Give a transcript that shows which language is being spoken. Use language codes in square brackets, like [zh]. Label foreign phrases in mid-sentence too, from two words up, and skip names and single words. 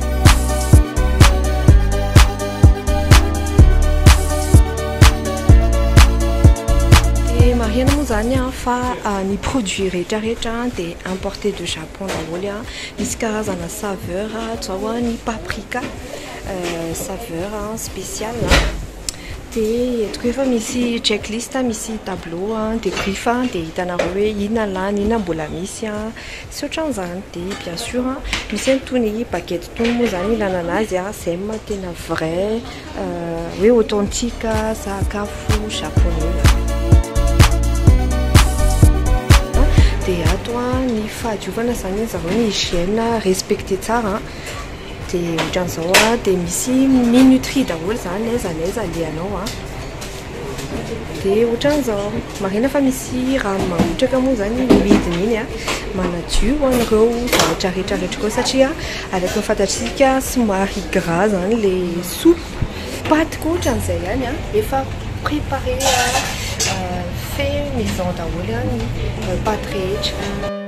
[mg] marihana moa zany fa ny produit rehetrarehetra de [fr] importé de Japon [mg] daholo misy karazana saveur zao ny paprika [fr] saveur spécial [mg] de eto efa misy checklist misy [fr] tableau de griffe [mg] de hitanareo hoe inona lany inona mbola misy sy ohatran'izany de [fr] bien sûr [mg] misy an'itony baguette tony moa zany ilana azy zay ma tena vrai hoe authentique sakafo japonais de ato ny fahadiovana zany zareo ny [fr] hygiène respecté [mg] tsara de ohatran'izao de misy minuterie daholo zany aiza aleanao de ohatran'izao marina fa misy raha mahotraka moa zany midiny iny manadio an'ireo zavatra rehetrarehetra koa satria araka ny fantatsika somary gras zany [fr] le soupe [mg] paty koa ohatran'izay ihany efa [fr] préparé fait maison [mg] daholo ny paty rehetra.